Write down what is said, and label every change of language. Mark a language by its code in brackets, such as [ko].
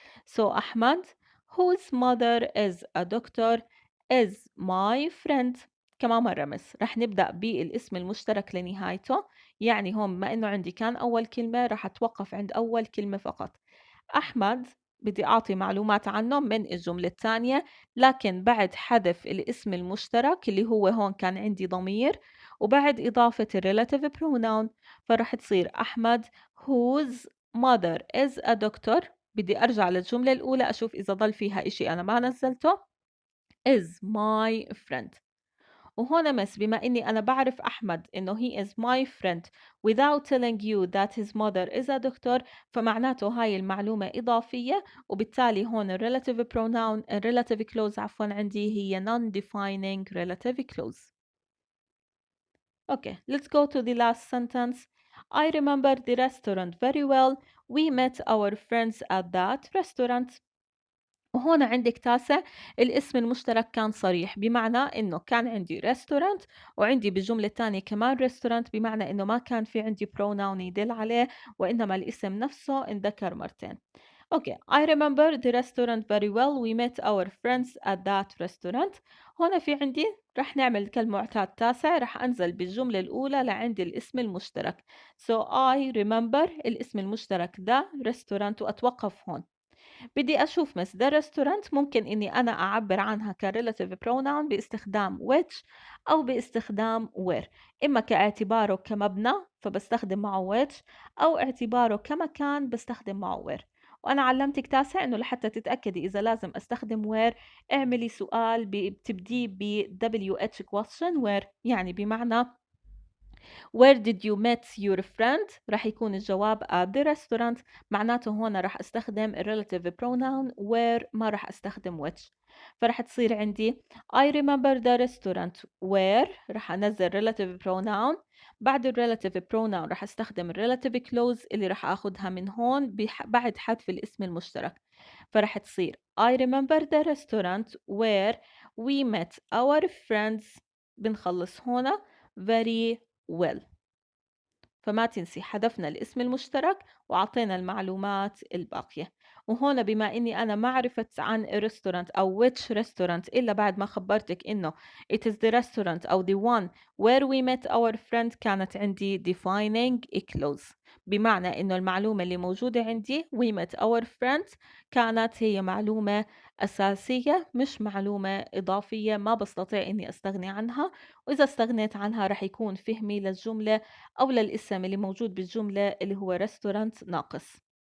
[en] So Ahmed whose mother is a doctor is my friend. [ar] كمان مرة مس رح نبدأ بالاسم المشترك لنهايته، يعني هون بما إنه عندي كان أول كلمة راح أتوقف عند أول كلمة فقط. أحمد بدي أعطي معلومات عنه من الجملة الثانية، لكن بعد حذف الاسم المشترك اللي هو هون كان عندي ضمير، وبعد إضافة ال relative pronoun، فرح تصير أحمد [en] whose mother is a doctor. [ar] بدي أرجع للجملة الأولى أشوف إذا ضل فيها إشي أنا ما نزلته [en] is my friend. [ar] وهون مس بما إني أنا بعرف أحمد إنه [en] he is my friend without telling you that his mother is a doctor، [ar] فمعناته هاي المعلومة إضافية، وبالتالي هون ال relative pronoun ال relative clause عفوا عندي هي non-defining relative clause. [en] Okay, let's go to the last sentence. I remember the restaurant very well. We met our friends at that restaurant. [ar] وهون عندك تاسع الاسم المشترك كان صريح، بمعنى إنه كان عندي restaurant وعندي بالجملة الثانية كمان restaurant، بمعنى إنه ما كان في عندي pronoun يدل عليه، وإنما الاسم نفسه انذكر مرتين. [en] Okay, I remember the restaurant very well. We met our friends at that restaurant. [ar] هون في عندي رح نعمل كالمعتاد تاسع، رح أنزل بالجملة الأولى لعند الاسم المشترك. [en] So I remember [ar] الاسم المشترك ده restaurant وأتوقف هون. بدي أشوف مس ده restaurant ممكن إني أنا أعبر عنها كrelative pronoun باستخدام which أو باستخدام where، إما كاعتباره كمبنى فبستخدم معه which، أو اعتباره كمكان بستخدم معه where. وأنا علمتك تاسع إنه لحتى تتأكدي إذا لازم أستخدم where اعملي سؤال بتبديه ب WH question where، يعني بمعنى [en] Where did you meet your friend؟ [ar] رح يكون الجواب [en] at the restaurant. [ar] معناته هون رح استخدم ال relative pronoun where، ما رح استخدم which. فرح تصير عندي [en] I remember the restaurant where، [ar] رح أنزل [en] relative pronoun. [ar] بعد ال relative pronoun رح استخدم ال relative clause اللي رح أخدها من هون بعد حذف الاسم المشترك. فرح تصير [en] I remember the restaurant where we met our friends. [ar] بنخلص هنا [en] very well. [ar] فما تنسي حذفنا الاسم المشترك وعطينا المعلومات الباقية. وهون بما إني أنا ما عرفت عن restaurant أو [en] which restaurant [ar] إلا بعد ما خبرتك إنه [en] it is the restaurant [ar] أو [en] the one where we met our friend، [ar] كانت عندي defining a clause، بمعنى إنه المعلومة اللي موجودة عندي [en] we met our friends [ar] كانت هي معلومة أساسية مش معلومة إضافية ما بستطيع إني أستغني عنها، وإذا استغنيت عنها رح يكون فهمي للجملة أو للاسم اللي موجود بالجملة اللي هو ريستورانت ناقص.